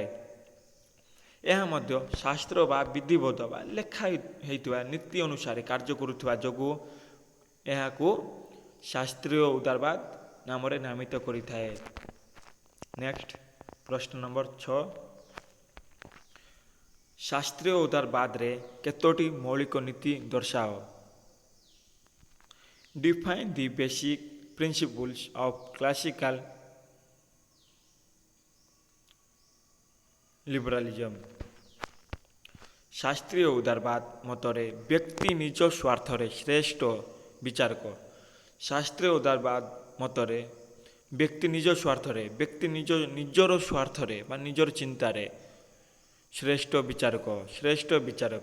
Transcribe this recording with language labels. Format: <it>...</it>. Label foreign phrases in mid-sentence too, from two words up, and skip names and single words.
<or>ଏହା ମଧ୍ୟ ଶାସ୍ତ୍ର ବା ବିଧିବଦ୍ଧ ବା ଲେଖା ହୋଇଥିବା ନୀତି ଅନୁସାରେ କାର୍ଯ୍ୟ କରୁଥିବା ଯୋଗୁଁ ଏହାକୁ ଶାସ୍ତ୍ରୀୟ ଉଦାରବାଦ ନାମରେ ନାମିତ କରିଥାଏ। ନେକ୍ସଟ ପ୍ରଶ୍ନ ନମ୍ବର 6। ଶାସ୍ତ୍ରୀୟ ଉଦାରବାଦରେ କେତୋଟି ମୌଳିକ ନୀତି ଦର୍ଶାଅ।</or> <en>Define the basic principles of classical liberalism.</en> <or>ଶାସ୍ତ୍ରୀୟ ଉଦାରବାଦ ମତରେ ବ୍ୟକ୍ତି ନିଜ ସ୍ୱାର୍ଥରେ ଶ୍ରେଷ୍ଠ ବିଚାରକ। ଶାସ୍ତ୍ରୀୟ ଉଦାରବାଦ ମତରେ ବ୍ୟକ୍ତି ନିଜର ସ୍ୱାର୍ଥରେ ବା ନିଜର ଚିନ୍ତାରେ ଶ୍ରେଷ୍ଠ ବିଚାରକ।</or>